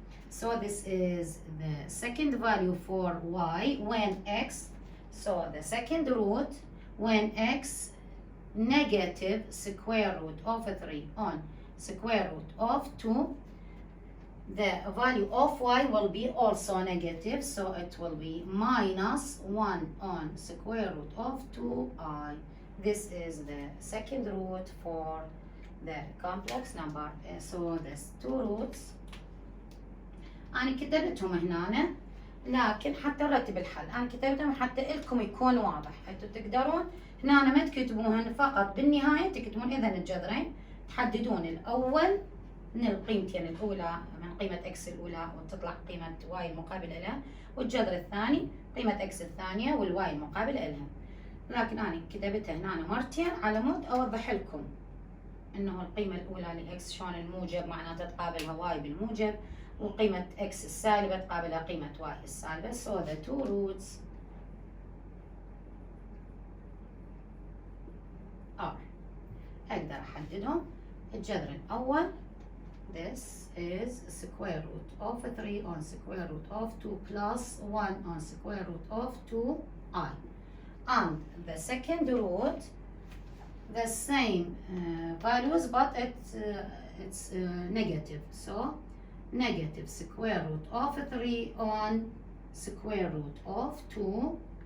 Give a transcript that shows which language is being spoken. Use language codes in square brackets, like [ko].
[en] so this is the second value for y when x, so the second root when x negative square root of 3 on square root of 2, the value of y will be also negative, so it will be minus 1 on square root of 2i. This is the second root for the complex number. So there's two roots. [ar] أنا كتبتهم هنا لكن حتى نرتب الحل، أنا كتبتهم حتى لكم يكون واضح، أنتوا تقدرون هنا ما تكتبوهن فقط بالنهاية تكتبون إذا الجذرين تحددون الأول من القيمتين الأولى من قيمة إكس الأولى وتطلع قيمة واي المقابلة لها، والجذر الثاني قيمة إكس الثانية والواي المقابلة لها. لكن أنا كتبتها هنا مرتين على مود أوضح لكم إنه القيمة الأولى لإكس شلون الموجب معناته تقابلها واي بالموجب، وقيمة إكس السالبة تقابلها قيمة واي السالبة. [en] So the two roots are [ar] أقدر أحددهم. الجذر الأول [en] this is square root of 3 on square root of 2 plus 1 on square root of 2i, and the second root the same values but it's negative, so negative square root of 3 on square root of 2